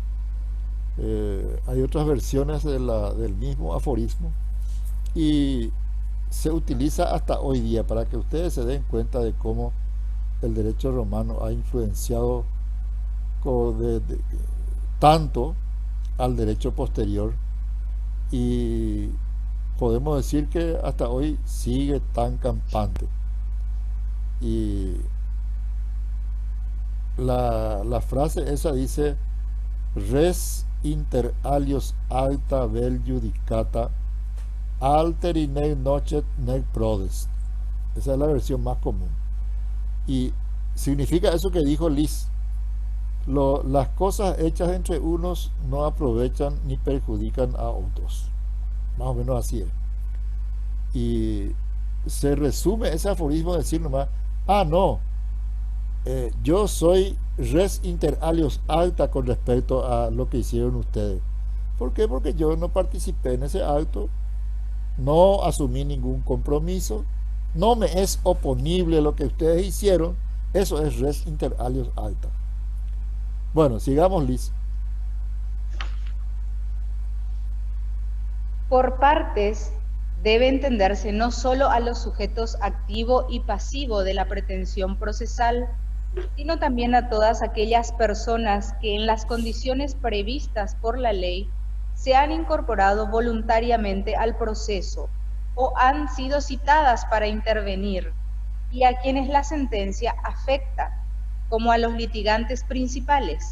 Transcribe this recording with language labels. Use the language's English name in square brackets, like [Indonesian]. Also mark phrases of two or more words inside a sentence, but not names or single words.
[Spanish] Hay otras versiones del mismo aforismo y se utiliza hasta hoy día para que ustedes se den cuenta de cómo el derecho romano ha influenciado tanto al derecho posterior, y podemos decir que hasta hoy sigue tan campante. Y la frase esa dice: [Latin] res inter alios alta vel judicata alteri nec nocet nec prodest. [Spanish] Esa es la versión más común y significa eso que dijo Liz: las cosas hechas entre unos no aprovechan ni perjudican a otros. Más o menos así es. Y se resume ese aforismo decir nomás: no, yo soy [Latin] res inter alios alta [Spanish] con respecto a lo que hicieron ustedes. ¿Por qué? Porque yo no participé en ese acto, no asumí ningún compromiso, no me es oponible lo que ustedes hicieron. Eso es [Latin] res inter alios alta. [Spanish] Bueno, sigamos, Liz. Por partes debe entenderse no solo a los sujetos activo y pasivo de la pretensión procesal, sino también a todas aquellas personas que en las condiciones previstas por la ley se han incorporado voluntariamente al proceso o han sido citadas para intervenir, y a quienes la sentencia afecta, como a los litigantes principales.